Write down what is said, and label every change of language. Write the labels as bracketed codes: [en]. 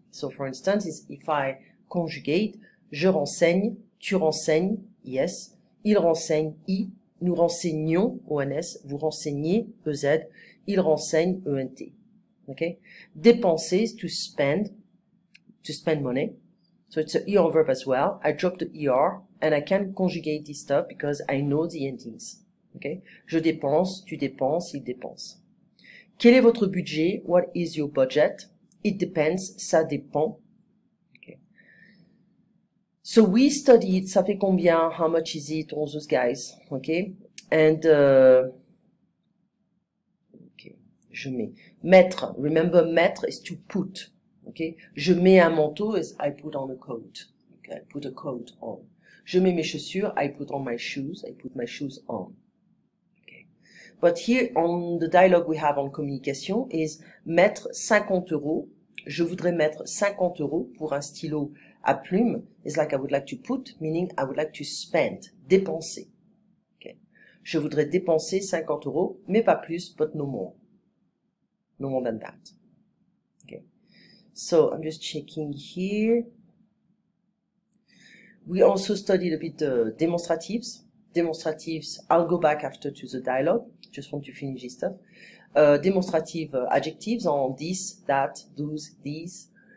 [en] So for instance, if I conjugate, [fr] je renseigne, tu renseignes, ES, il renseigne, I, nous renseignons, ONS, vous renseignez, EZ, il renseigne, ENT. [en] Okay? Dépenser is to spend money. So it's an ER verb as well. I drop the ER and I can conjugate this stuff because I know the endings. Okay? [fr] Je dépense, tu dépenses, il dépense. Quel est votre budget? [en] What is your budget? It depends, [fr] ça dépend. [en] Okay. So we studied, [fr] ça fait combien? [en] How much is it? All those guys. Okay? And, okay, [fr] je mets. [en] Mettre, remember mettre is to put. Okay? [fr] Je mets un manteau [en] is I put on a coat. Okay? I put a coat on. [fr] Je mets mes chaussures, [en] I put on my shoes. I put my shoes on. Okay? But here on the dialogue we have on communication is mettre 50 euros. [fr] Je voudrais mettre 50 euros pour un stylo à plume. [en] It's like I would like to put, meaning I would like to spend, dépenser. Okay? [fr] Je voudrais dépenser 50 euros, mais pas plus, [en] but no more. No more than that. Okay. So I'm just checking here. We also studied a bit the demonstratives. Demonstratives, I'll go back after to the dialogue. Just want to finish this stuff. Demonstrative adjectives on this, that, those, these.